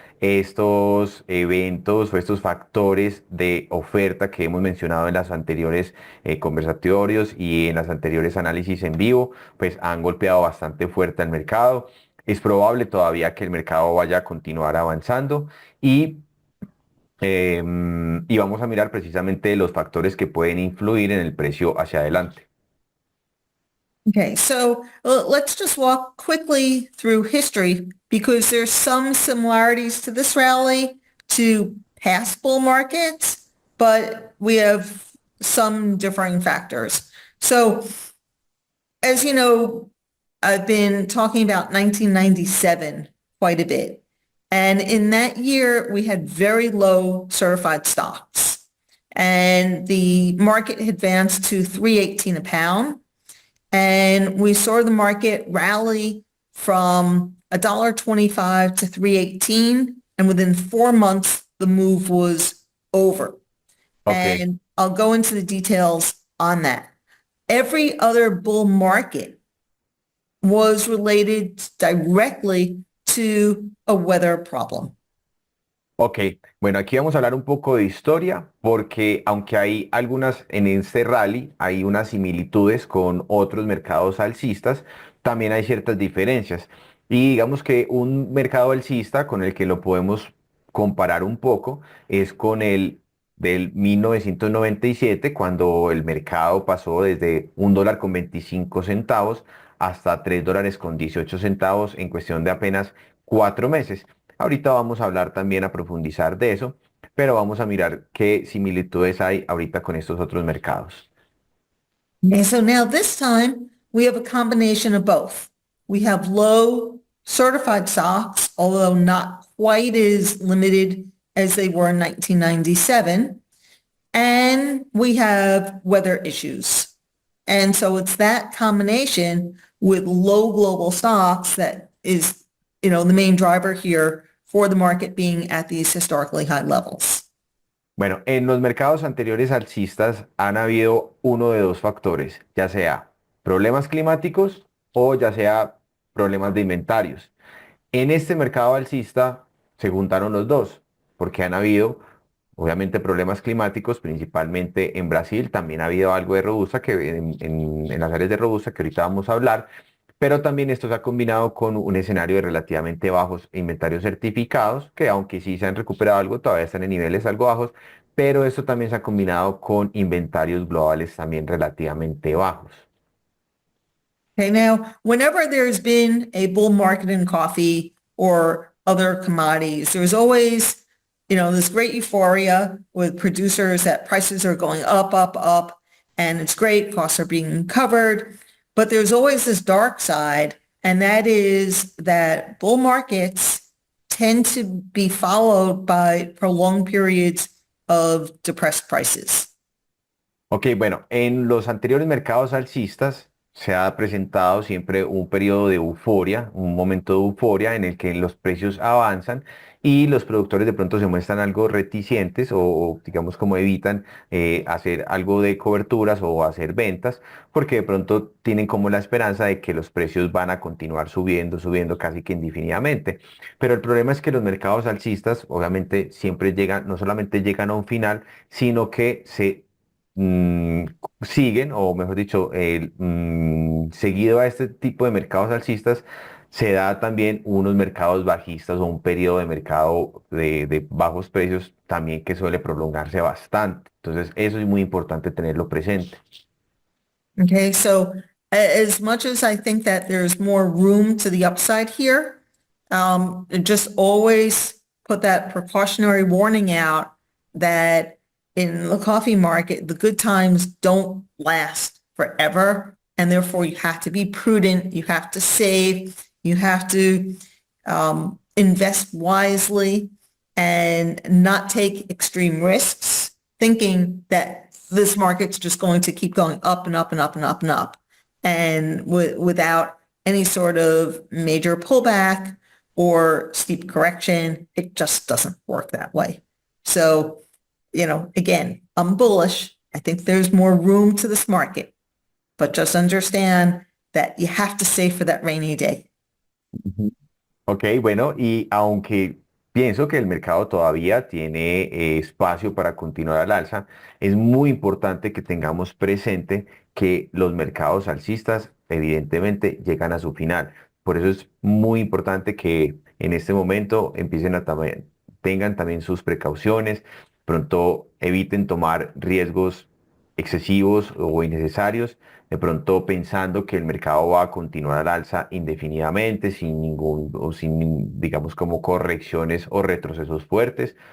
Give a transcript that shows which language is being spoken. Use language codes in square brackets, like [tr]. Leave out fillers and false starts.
[es] Estos eventos o estos factores de oferta que hemos mencionado en las anteriores conversatorios y en las anteriores análisis en vivo, pues han golpeado bastante fuerte al mercado. Es probable todavía que el mercado vaya a continuar avanzando y y vamos a mirar precisamente los factores que pueden influir en el precio hacia adelante. [en] Okay, so let's just walk quickly through history because there's some similarities to this rally to past bull markets, but we have some differing factors. So as you know, I've been talking about 1997 quite a bit. And in that year, we had very low certified stocks. And the market advanced to 318 a pound. And we saw the market rally from $1.25 to 3.18, and within 4 months, the move was over. Ok. And I'll go into the details on that. Every other bull market was related directly to a weather problem. [es] Ok, bueno, aquí vamos a hablar un poco de historia porque aunque hay algunas en este rally, hay unas similitudes con otros mercados alcistas, también hay ciertas diferencias. Y digamos que un mercado alcista con el que lo podemos comparar un poco es con el del 1997, cuando el mercado pasó desde $1.25 hasta $3.18 en cuestión de apenas 4 meses. Ahorita vamos a hablar también a profundizar de eso, pero vamos a mirar qué similitudes hay ahorita con estos otros mercados. [en] And so now this time we have a combination of both. We have low certified stocks, although not quite as limited as they were in 1997. And we have weather issues. And so it's that combination with low global stocks that is, the main driver here for the market being at these historically high levels. [es] Bueno, en los mercados anteriores alcistas han habido uno de dos factores, ya sea problemas climáticos o ya sea problemas de inventarios. En este mercado alcista se juntaron los dos, porque han habido, obviamente, problemas climáticos, principalmente en Brasil. También ha habido algo de robusta, que en las áreas de robusta, que ahorita vamos a hablar, pero también esto se ha combinado con un escenario de relativamente bajos inventarios certificados, que aunque sí se han recuperado algo, todavía están en niveles algo bajos, pero esto también se ha combinado con inventarios globales también relativamente bajos. [en] Okay, now, whenever there's been a bull market in coffee or other commodities, there's always, this great euphoria with producers that prices are going up, up, up, and it's great, costs are being covered. But there's always this dark side, and that is that bull markets tend to be followed by prolonged periods of depressed prices. [es] Ok, bueno, en los anteriores mercados alcistas se ha presentado siempre un periodo de euforia, un momento de euforia en el que los precios avanzan y los productores de pronto se muestran algo reticentes o, digamos como evitan hacer algo de coberturas o hacer ventas porque de pronto tienen como la esperanza de que los precios van a continuar subiendo, subiendo casi que indefinidamente. Pero el problema es que los mercados alcistas obviamente siempre llegan, no solamente llegan a un final, sino que se mm, siguen, o mejor dicho, seguido a este tipo de mercados alcistas, se da también unos mercados bajistas o un periodo de mercado de bajos precios también que suele prolongarse bastante. Entonces, eso es muy importante tenerlo presente. [en] Okay, so as much as I think that there's more room to the upside here, just always put that precautionary warning out that in the coffee market, the good times don't last forever. And therefore you have to be prudent. You have to save. You have to invest wisely and not take extreme risks, thinking that this market's just going to keep going up and up and up and up and up. And without any sort of major pullback or steep correction, it just doesn't work that way. So, again, I'm bullish. I think there's more room to this market, but just understand that you have to save for that rainy day. Ujú. [es] Ok, bueno, y aunque pienso que el mercado todavía tiene espacio para continuar al alza, es muy importante que tengamos presente que los mercados alcistas evidentemente llegan a su final. Por eso es muy importante que en este momento empiecen a tengan también sus precauciones, pronto eviten tomar riesgos excesivos o innecesarios, de pronto pensando que el mercado va a continuar al alza indefinidamente, sin ningún, o sin, digamos, como correcciones o retrocesos fuertes,